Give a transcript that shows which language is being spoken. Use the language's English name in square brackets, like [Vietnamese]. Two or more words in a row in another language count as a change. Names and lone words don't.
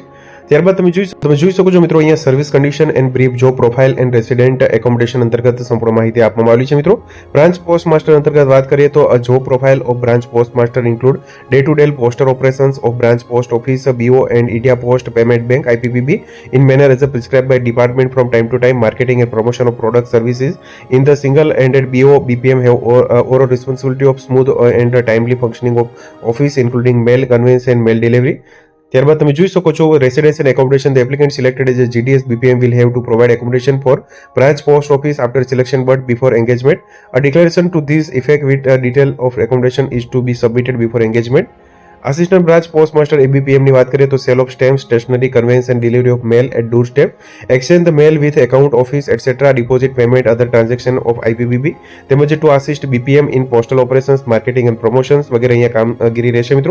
[Gujarati] ત્યારબાદ તમે જોઈ શકો છો મિત્રો, અહીંયા [English] service condition and brief job profile and resident accommodation [Gujarati] અંતર્ગત સંપૂર્ણ માહિતી આપવામાં આવી છે મિત્રો। [English] branch post master [Gujarati] અંતર્ગત વાત કરીએ તો [English] job profile of branch post master include day to day poster operations of branch post office, BO and India post payment bank IPPB in manner as prescribed by department from time to time, marketing and promotion of product services in the single-ended BO BPM have overall responsibility of smooth and timely functioning of office including mail conveyance and mail delivery। [Gujarati] ત્યારબાદ તમે જોઈ શકો છો, [English] residence and accommodation, the applicant selected as GDS BPM will have to provide accommodation for branch post office after selection but before engagement. A declaration to this effect with a detail of accommodation is to be submitted before engagement. assistant branch post master ABPM [Gujarati] ની વાત કરીએ તો [English] sale of stamp, stationery, conveyance and delivery of mail at door step, exchange the mail with account office etcetera, deposit payment other transaction of IPPB, તેમજ to assist BPM in postal operations, marketing and promotions [Gujarati] વગેરે અહીંયા કામગીરી રહેશે મિત્રો।